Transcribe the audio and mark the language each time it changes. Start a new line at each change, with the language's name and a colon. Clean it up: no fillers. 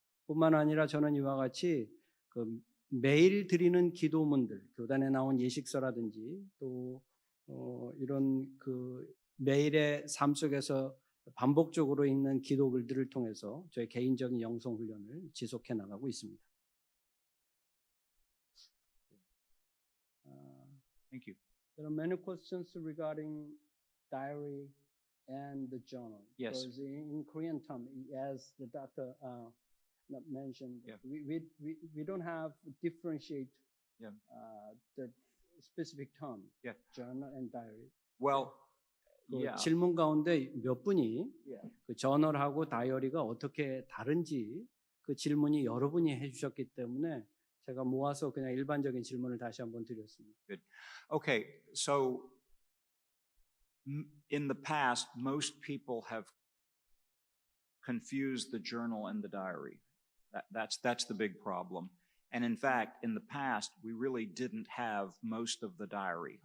Korean: 뿐만 아니라 저는 이와 같이 매일 드리는 기도문들, 교단에 나온 예식서라든지 또 이런 매일의 삶 속에서 반복적으로 읽는 기도글들을 통해서 저의 개인적인 영성 훈련을 지속해 나가고 있습니다.
English: Thank you. There are many questions regarding diary and the journal. Yes. Because in Korean term, as the doctor mentioned, Yeah. we don't have differentiate Yeah. The specific term, Yeah. journal and diary. Well, yeah.
Korean: 질문 가운데 몇 분이 그 저널하고 다이어리가 어떻게 다른지 그 질문이 여러 분이 해주셨기 때문에 제가 모아서 그냥 일반적인 질문을 다시 한번 드렸습니다.
English: Good. Okay, so in the past, most people have confused the journal and the diary. That's the big problem. And in fact, in the past, we really didn't have most of the diary.